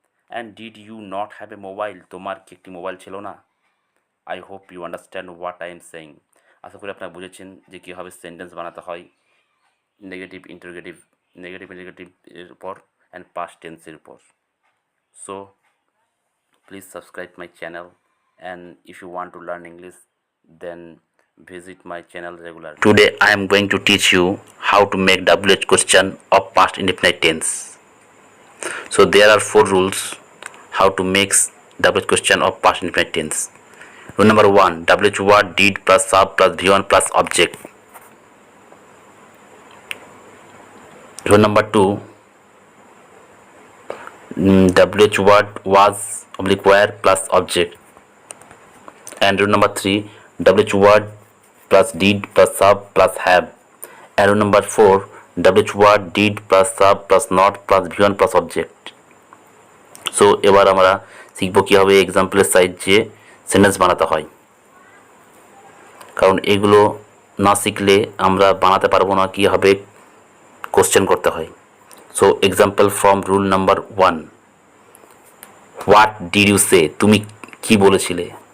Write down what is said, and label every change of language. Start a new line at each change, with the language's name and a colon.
English: and did you not have a mobile,
Bangla: তোমার কি একটি মোবাইল ছিল না?
English: I hope you understand what I am saying,
Bangla: আশা করি আপনারা বুঝেছেন যে কীভাবে সেন্টেন্স বানাতে হয় নেগেটিভ ইন্টারোগেটিভ এর উপর অ্যান্ড পাস্ট টেন্সের উপর।
English: So please subscribe my channel, and if you want to learn English, then visit my channel regularly. Today I am going to teach you how to make WH question of past indefinite tense. So there are 4 rules how to make WH question of past indefinite tense. Rule number 1, WH word did plus sub plus V1 plus object. Rule number 2, WH word was oblique where plus object. And rule number 3, WH word plus did plus sub plus have. And rule number 4, WH word did plus sub plus not plus V1 plus object.
Bangla: So এবার আমরা শিখব কীভাবে এক্সাম্পলের সাহায্যে sentence বানাতে হয়, কারণ এগুলো না শিখলে আমরা বানাতে পারবো না কীভাবে কোশ্চেন করতে হয়।
English: so example from rule number 1, what did you say,
Bangla: তুমি কি বলেছিলে?